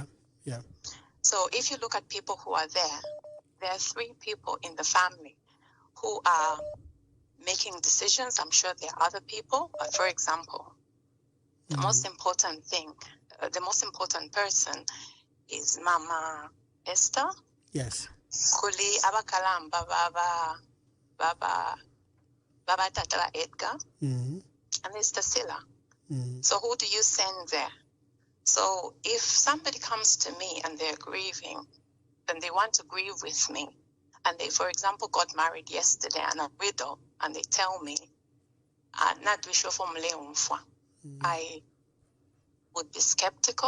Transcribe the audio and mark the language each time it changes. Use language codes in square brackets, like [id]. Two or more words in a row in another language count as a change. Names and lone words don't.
[en] So if you look at people who are there are 3 people in the family who are making decisions. I'm sure there are other people, but for example, the most important person is Mama Esther. Yes. [bem] Kuli abakalamba baba tata Edgar. [en] And there's Tasila. So who do you send there? So if somebody comes to me and they're grieving, then they want to grieve with me, and they, for example, got married yesterday and are widow, and they tell me, not wish for I would be skeptical.